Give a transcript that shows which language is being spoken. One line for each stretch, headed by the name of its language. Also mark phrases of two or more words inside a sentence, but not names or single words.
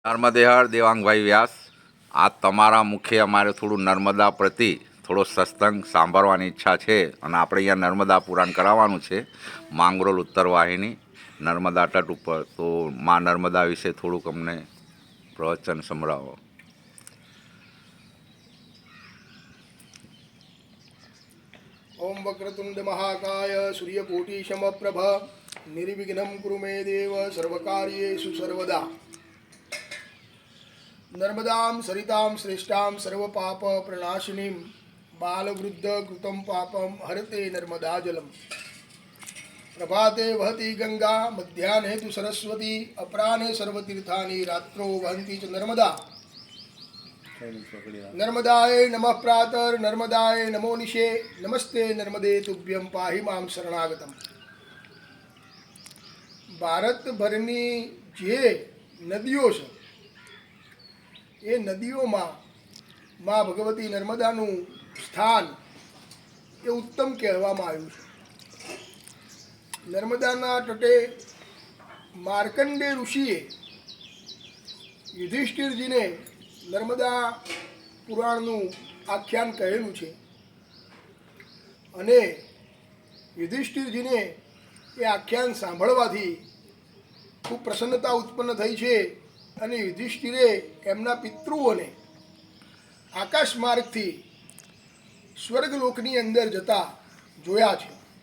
Gujarati: નર્મદેહર દેવાંગભાઈ વ્યાસ, આ તમારા મુખે અમારે થોડું નર્મદા પ્રતિ થોડો સત્સંગ સાંભળવાની ઈચ્છા છે અને આપણે અહીંયા નર્મદા પુરાણ કરાવવાનું છે માંગરોળ ઉત્તર વાહિની નર્મદા તટ ઉપર. તો માં નર્મદા વિશે થોડુંક અમને પ્રવચન સંભળાવો.
Sanskrit: ओम वक्रतुंड महाकाय सूर्यकोटि समप्रभ निर्विघ्नं कुरु मे देव सर्वकार्येषु सर्वदा. नर्मदां सरितां श्रेष्ठां सर्वपाप प्रणाशिनीं बालवृद्ध कृतं पापं हरते नर्मदा जलम्. प्रभाते वहति गंगा मध्याह्ने तु सरस्वती अपराह्ने सर्वतीर्थानि रात्रौ वहन्ति च नर्मदा. नर्मदाय नमः प्रातः नर्मदाय नमो निशे नमस्ते नर्मदे तुभ्यं पाहि मां शरणागतम.
Gujarati: ભારતભરની જે નદીઓ છે એ નદીઓમાં મા ભગવતી નર્મદાનું સ્થાન એ ઉત્તમ કહેવામાં આવ્યું છે. નર્મદાના તટે માર્કંડે ઋષિએ યુધિષ્ઠિરજીને નર્મદા પુરાણનું આખ્યાન કહેલું છે અને યુધિષ્ઠિરજીને એ આખ્યાન સાંભળવાથી ખૂબ પ્રસન્નતા ઉત્પન્ન થઈ છે અને યુધિષ્ઠિરે એમના પિતૃઓને આકાશ માર્ગથી સ્વર્ગલોકની અંદર જતા જોયા છે.